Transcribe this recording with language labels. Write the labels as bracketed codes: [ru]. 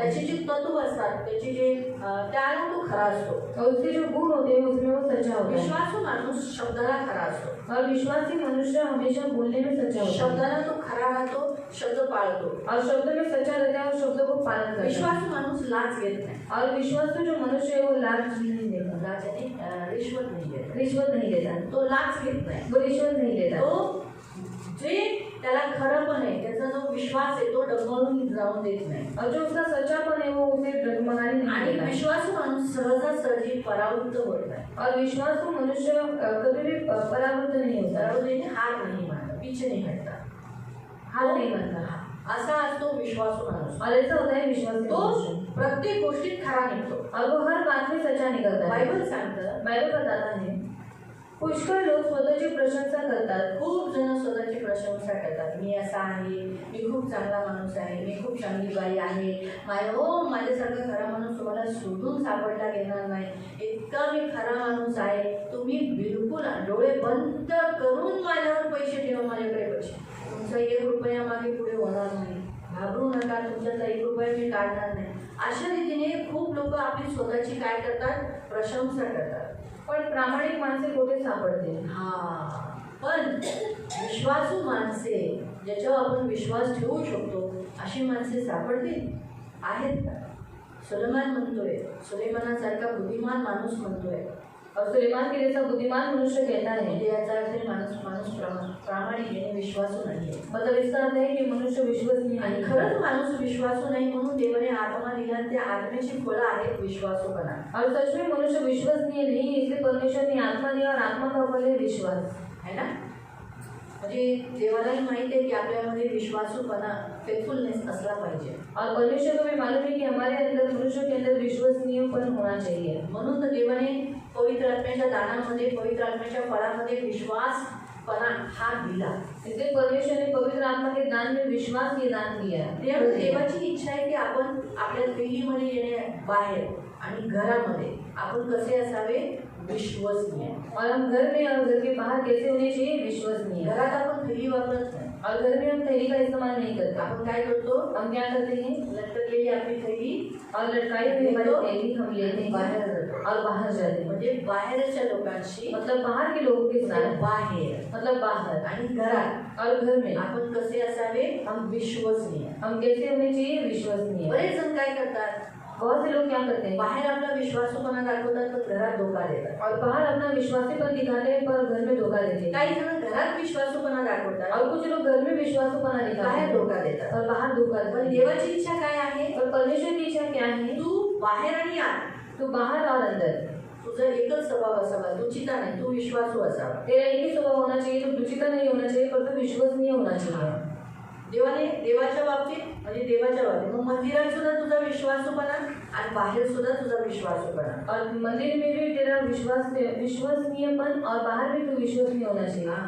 [mr] त्याचे जे तत्व असतात, त्याचे जे त्याला तो खरा असतो. [hi] और उसके जो गुण होते हैं उसमें वो सच्चा होता है. [mr] विश्वासू माणूस शब्दाला खरा असतो. [hi] और विश्वासी मनुष्य हमेशा बोलने में सच्चा होता है. [mr] शब्दाला तो खरा राहतो, शब्द पाळतो. [hi] और शब्द में सच्चा रहता है और शब्द को पालन करता है. [mr] विश्वासू माणूस लाच घेत नाही. [hi] और विश्वासू जो मनुष्य है वो लाच नहीं देता, [mr] लाच आणि रिश्वत नाही घेत. [hi] रिश्वत नहीं देता, [mr] तो लाच घेत नाही. [hi] वो रिश्वत नहीं देता. [mr] तो जे त्याला खरं पण आहे, त्याचा जो विश्वास आहे तो डगमगून जाऊन देत नाही. [hi] और जो उसका सच्चापन है वो उसे डगमगाने नहीं [mr] आणि [hi] देता. [mr] विश्वासू माणूस सहजासहजी परावृत्त होत नाही. [hi] और विश्वासू मनुष्य कभी भी परावृत्त नहीं होता, [mr] परावृत्त हार नाही मानत, [hi] पीछे नाही हटता, हार नहीं मानता. [mr] असा असतो विश्वासू माणूस. [hi] और ऐसा होता है विश्वास के [mr] तो [hi] मनुष्य, [mr] प्रत्येक गोष्टीत खरा निघतो. [hi] और वो हर बात में सच्चा निकलता है. [mr] बायबल सांगतं, [hi] बायबल बताता है [mr] पुष्कळ लोक स्वतःची प्रशंसा करतात. खूप जण स्वतःची प्रशंसा करतात. मी असा आहे, मी खूप चांगला माणूस आहे, मी खूप चांगली बाई आहे, माझ्यासारखा खरा माणूस तुम्हाला शोधून सापडला घेणार नाही, इतका मी खरा माणूस आहे, तुम्ही बिलकुल डोळे बंद करून माझ्यावर पैसे ठेवा, माझ्याकडे पैसे, तुमचा 1 रुपया मागे पुढे होणार नाही, घाबरू नका, तुमच्यातला 1 रुपया मी काढणार नाही. अशा रीतीने खूप लोक आपली स्वतःची काय करतात, प्रशंसा करतात. पण प्रामाणिक माणसे कुठे सापडतील? पण विश्वासू माणसे, ज्याच्यावर आपण विश्वास ठेवू शकतो, अशी माणसे सापडतील आहेत का? सुलेमान म्हणतोय, सुलेमानासारखा बुद्धिमान माणूस म्हणतोय, [hi] और सुलेमान के जैसा बुद्धिमान मनुष्य कहता है. [mr] म्हणजे याचा अर्थ माणूस प्रामाणिक आहे, विश्वासू नाही आहे. [hi] मतलब इसका अर्थ है कि मनुष्य विश्वसनीय [mr] आणि [hi] नहीं है. [mr] खरंच माणूस विश्वासू नाही म्हणून देवाने आत्मा दिला, आणि त्या आत्म्याची फळं आहेत विश्वासूपणा. [hi] और सच में मनुष्य विश्वसनीय नहीं है, इसलिए परमेश्वर ने आत्मा दिया, और आत्मा का फल है विश्वास, है ना. [mr] म्हणजे देवालाही माहिती आहे की आपल्यामध्ये विश्वासूपणा, फेथफुलनेस असला पाहिजे. [hi] और परमेश्वर को भी मालूम है कि हमारे अंदर, मनुष्य के अंदर विश्वसनीयपन होना चाहिए. [mr] म्हणून तर देवाने पवित्र आत्म्याच्या दानामध्ये, पवित्र आत्म्याच्या फळामध्ये विश्वासपणा हा दिला. [hi] इसलिए परमेश्वर ने पवित्र आत्मा के दान में विश्वास ये दान दिया है. [mr] देवाची इच्छा आहे की आपण आपल्या पिढीमध्ये येणे, बाहेर आणि घरामध्ये आपण कसे असावे, विश्वसनीय. [hi] और हम घर में और घर के बाहर कैसे होने चाहिए, विश्वसनीय. [mr] घरात आपण थैली वापरत नाही, [hi] और घर में हम थैली का इस्तेमाल नहीं करते. [mr] आपण काय करतो, [hi] हम क्या करते हैं, [mr] लटकलेली आपली थैली [hi] और लटकाई हुई हमारी थैली हम लेते हैं [mr] बाहेर जातो. [hi] और बाहर जाते हैं. [mr] म्हणजे बाहेरच्या लोकांशी, [hi] मतलब बाहर के लोगों के साथ, [mr] बाहेर [hi] मतलब बाहर [mr] आणि घरात [hi] और घर में [mr] आपण कसे असावे, [hi] हम विश्वसनीय. हम कैसे होने चाहिए, विश्वसनीय. [mr] बरेच जण काय करतात, [hi] बहुत से लोग क्या करते हैं, [mr] बाहेर आपला विश्वासूपणा दाखवतात तर घरात धोका देतात. [hi] और बाहर अपना विश्वासीपन दिखाते हैं पर घर में धोखा देते हैं. [mr] काही जण घरात विश्वासूपणा दाखवतात, [hi] और कुछ लोग घर में विश्वासीपणा दिखाते [mr] बाहेर [hi] हैं [mr] धोका देतात. [hi] और बाहर धोखा [mr] पण [hi] देते हैं. [mr] देवाची इच्छा काय आहे, [hi] और परमेश्वर की इच्छा क्या है, [mr] तू बाहेर आणि आत, [hi] तू बाहर और अंदर, [mr] तुझा एकच स्वभाव असावा, तू चिता नाही, तू विश्वासू असावा. [hi] तेरा एक ही स्वभाव होना चाहिए, तो दुचिता नहीं होना चाहिए, पर तो विश्वसनीय होना चाहिए. [mr] देवाने देवाच्या बाबतीत, म्हणजे देवाच्या बाबतीत मग मंदिरात सुद्धा तुझा विश्वासूपणा आणि बाहेर सुद्धा तुझा विश्वासूपणा. [hi] और मंदिर में भी तेरा विश्वसनीयपन और बाहर भी तू विश्वसनीय होना चाहिए.